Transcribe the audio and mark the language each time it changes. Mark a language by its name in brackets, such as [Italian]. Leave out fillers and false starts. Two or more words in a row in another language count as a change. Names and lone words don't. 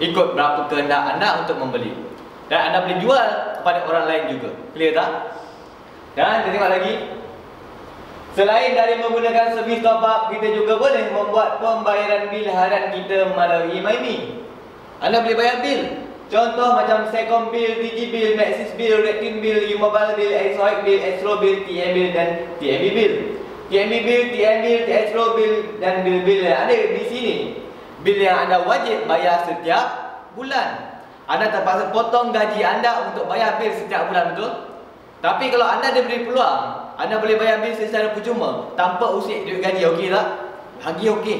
[Malay] Ikut berapa kehendak anda untuk membeli. Dan anda boleh jual kepada orang lain juga. Clear tak? Dan kita tengok lagi. Selain dari menggunakan servis top up, kita juga boleh membuat pembayaran bil harian kita melalui MyMe. Anda boleh bayar bil. Contoh macam Celcom bil, Digi bil, Maxis bil, Redkin bil, U-Mobile bil, XOX bil, Xro bil, TM bil dan TMB bil. TMB bil, TM bil, Xro bil dan bil-bil yang ada di sini. Bil yang anda wajib bayar setiap bulan. Anda terpaksa potong gaji anda untuk bayar bil setiap bulan, betul? Tapi kalau anda diberi peluang, anda boleh bayar bil secara percuma tanpa usik duit gaji, okey tak? Lagi okey.